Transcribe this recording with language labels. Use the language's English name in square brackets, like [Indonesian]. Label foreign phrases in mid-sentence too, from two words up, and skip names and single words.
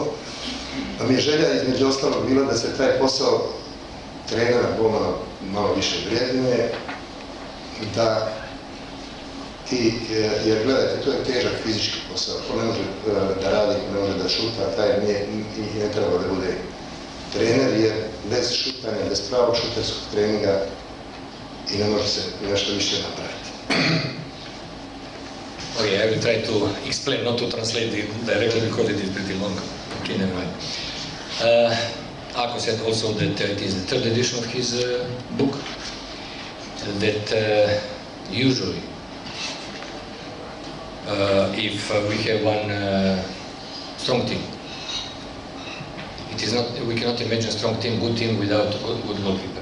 [Serbian] Pa mi je želja između ostalog bila da se taj posao trenera golmana malo više vrednuje, da ti, jer gledajte, to je težak fizički posao, ko ne može da radi, ko ne može da šuta, taj ne treba da bude trener, jer bez šutanja, bez pravog šuterskog treninga i ne može se nešto više napraviti. [English] Okay, I will try to explain, not to translate it directly because it is pretty long. Okay, never mind. Ako said also that it is the third edition of his book, that usually if we have one strong team, it is not, we cannot imagine a strong team, good team without a good goalkeeper.